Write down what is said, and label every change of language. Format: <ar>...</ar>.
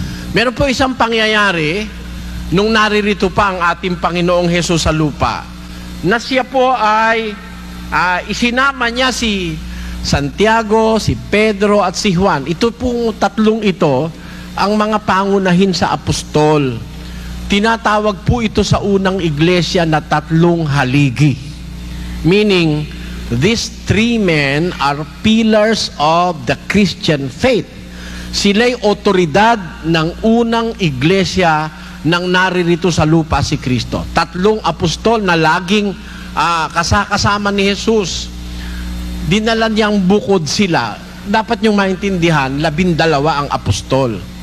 <tl>Meron po isang pangyayari nung naririto pa ang ating Panginoong Hesus sa lupa. na siya po ay isinama niya si Santiago, si Pedro at si Juan. Ito pong tatlong ito ang mga pangunahin sa apostol. Tinatawag po ito sa unang iglesia na tatlong haligi.</tl> <en>Meaning, these three men are pillars of the Christian faith.</en> <tl>Sila'y otoridad ng unang iglesia nang naririto sa lupa si Kristo. Tatlong apostol na laging kasama ni Jesus. Dinala niyang bukod sila. Dapat niyong maintindihan, 12 ang apostol.</tl>